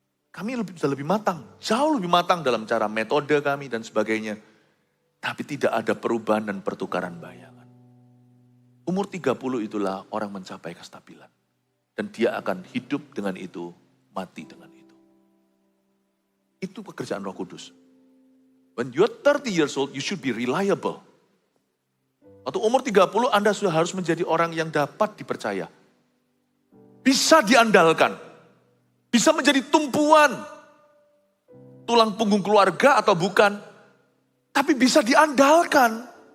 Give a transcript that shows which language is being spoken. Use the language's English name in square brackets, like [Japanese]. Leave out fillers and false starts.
[Indonesian] Kami bisa lebih matang, jauh lebih matang dalam cara metode kami dan sebagainya. Tapi tidak ada perubahan dan pertukaran bayangan. Umur 30 itulah orang mencapai kestabilan. Dan dia akan hidup dengan itu, mati dengan itu. Itu pekerjaan Roh Kudus. [English] When you're 30 years old, you should be reliable. [Indonesian] Waktu umur 30, Anda sudah harus menjadi orang yang dapat dipercaya. Bisa diandalkan. Bisa menjadi tumpuan. Tulang punggung keluarga atau bukan. Tapi bisa diandalkan.